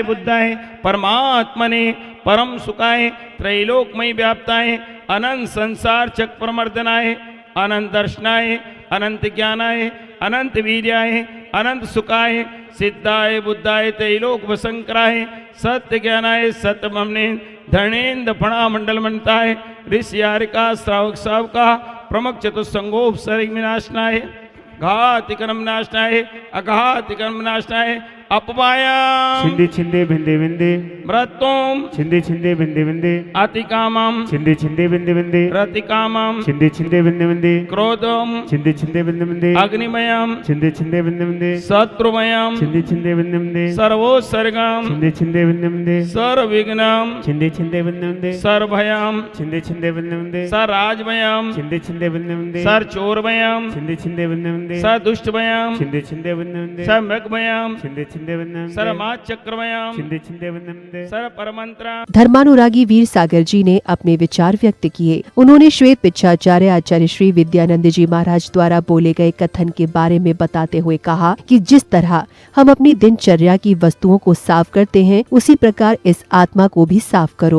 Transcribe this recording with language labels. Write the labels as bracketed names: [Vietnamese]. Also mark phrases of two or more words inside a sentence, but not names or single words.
[Sanskrit] बुद्धाय परमात्मने परम सुखाय त्रैलोकमय व्याप्ताय अनंत संसार चक प्रमर्दनाय अनंत दर्शनाय अनंत ज्ञानाय अनंत वीर्याय अनंत सुखाय सिद्धाय बुद्धाय त्रैलोक वसंकराय सत्य ज्ञानाय सत्य ममने धर्णेन्द्र फणा मंडल मंडताय ऋषियारिका श्रावक सावका प्रमुख चतुस्संगोप सरिग विनाशनाय घातिकर्म नाशनाय अघातिकर्म नाशनाय अपवाया छिंदे छिंदे भिंदे भिंदे मृत्युम छिंदे छिंदे भिंदे भिंदे अतिकामम छिंदे छिंदे भिंदे भिंदे रतिकामम छिंदे छिंदे भिंदे भिंदे क्रोधम छिंदे छिंदे भिंदे भिंदे अग्निमयम छिंदे छिंदे भिंदे भिंदे शत्रुमयम छिंदे छिंदे भिंदे भिंदे सर्वोत्सर्गम छिंदे छिंदे भिंदे भिंदे सर्वविघ्नम छिंदे छिंदे भिंदे भिंदे सर्वभयम छिंदे छिंदे भिंदे भिंदे सर्वराजमयम छिंदे छिंदे भिंदे भिंदे सर्वचोरमयम छिंदे छिंदे भिंदे भिंदे सर्वदुष्टमयम छिंदे छिंदे भिंदे भिंदे सर्वमृगमयम छिंदे छिंदे भिंदे भिंदे सर्वमाचक्रमयम छिंदे छिंदे भिंदे भिंदे सर्वपरमंत्र। [Hindi] धर्मानुरागी वीर सागर जी ने अपने विचार व्यक्त किए। उन्होंने श्वेत पिच्छाचार्य आचार्य श्री विद्यानंद जी महाराज द्वारा बोले गए कथन के बारे में बताते हुए कहा कि जिस तरह हम अपनी दिनचर्या की वस्तुओं को साफ करते हैं, उसी प्रकार इस आत्मा को भी साफ करो।